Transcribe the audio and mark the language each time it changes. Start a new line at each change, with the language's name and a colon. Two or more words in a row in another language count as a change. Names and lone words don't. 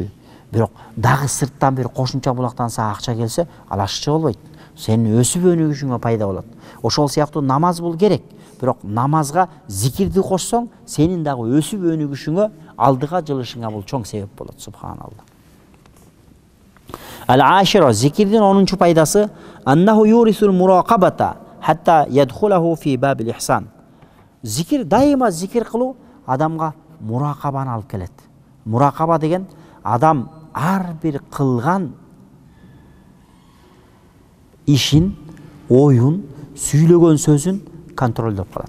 Kyrgyz: Бирок дагы сырттан бир кошумча булактан сага акча келсе, ал ашчы болбойт. Сенин өсүп өнүгүшүңө пайда болот. Ошол сыяктуу намаз бул керек. Бирок намазга зикирди кошсоң, сенин дагы өсүп өнүгүшүңө, алдыга жылышыңа бул чоң себеп болот.
Arabic: سبحان الله. العاشرة,
Kyrgyz: зикирдин 10-чу пайдасы
Arabic: أنه يورث المراقبة حتى يدخله في باب الإحسان.
Kyrgyz: Зикир, дайыма зикир кылуу адамга муракабаны алып келет. Муракаба деген адам ар бир кылган ишин, оюн, сүйлөгөн сөзүн контролдоп калат.